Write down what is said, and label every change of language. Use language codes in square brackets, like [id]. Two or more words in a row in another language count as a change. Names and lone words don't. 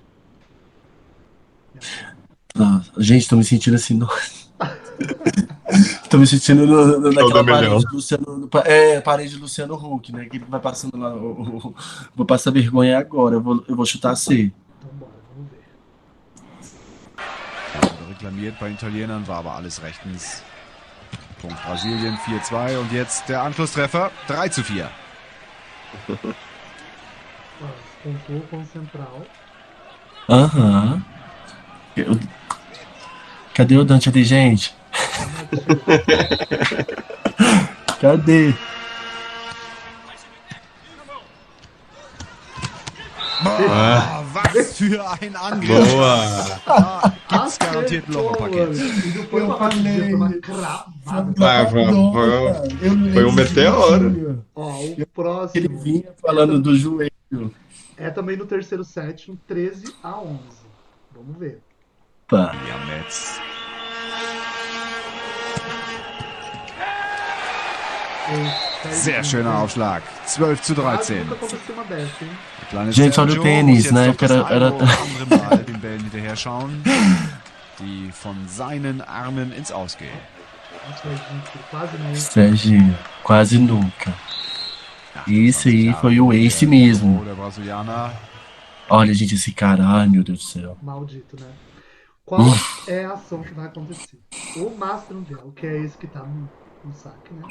[pt] Gente, tô me sentindo assim. Tô me sentindo naquela parede do Luciano. Parede do Luciano Huck, né? Que ele vai passando lá. Vou passar vergonha agora. Eu vou chutar C. Então bora, vamos ver. [de] Reklamiert bei den Italienern, war aber alles rechtens. Punkt Brasilien 4-2 und jetzt der Anschlusstreffer 3-4. [pt] Pontuou com o central. Aham. Cadê o Dante ali, gente? Cadê? [de] Boah, was für ein Angriff. [pt] Boa! [de] Da gibt's garantiert ein Loch im Paket. [pt] E não foi uma batida, foi uma cravada. Foi um meteoro. Ó, o Ele próximo vinha falando do joelho. é também no terceiro set, um 13-11. Vamos ver. Pá. [de] Hier am Netz. Sehr schöner Aufschlag. 12:13. [pt] Nunca aconteceu uma dessa, hein? [de] Der kleine [pt] Gente, olha o Sergio tênis, [de] muss jetzt [pt] né? [de] doch das [pt] Era- [de] eine oder andere Mal den Bällen hinterher schauen, die von seinen Armen ins Aus gehen. [pt] Nossa, gente, quase nem. Serginho, quase nunca. Isso aí foi o ace mesmo. [de] Der Brasilianer. [pt] Olha, gente, esse cara, ai meu Deus do céu. Maldito, né? Qual é a ação que vai acontecer? O Master Mundial, que é esse que tá no saque, né?